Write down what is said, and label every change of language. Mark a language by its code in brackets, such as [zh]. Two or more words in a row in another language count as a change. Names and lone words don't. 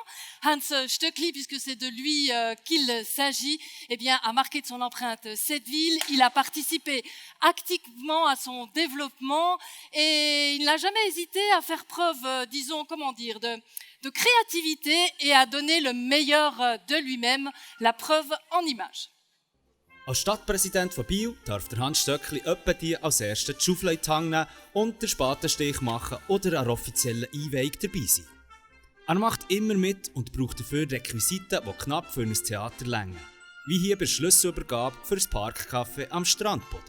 [fr] Hans Stöckli, puisque c'est de lui qu'il s'agit, eh bien, a marqué de son empreinte cette ville. Il a participé activement à son développement et il n'a jamais hésité à faire preuve, disons, comment dire, de créativité et à donner le meilleur de lui-même, la preuve en images. [de] Als Stadtpräsident von Biel darf der Hans Stöckli etwa die als ersten die Schaufel in die Hand nehmen und den Spatenstich machen oder an der offiziellen Einweihung dabei sein. Er macht immer mit und braucht dafür Requisiten, die knapp für ein Theater reichen. Wie hier bei der Schlüsselübergabe für das Parkcafé am Strandboden.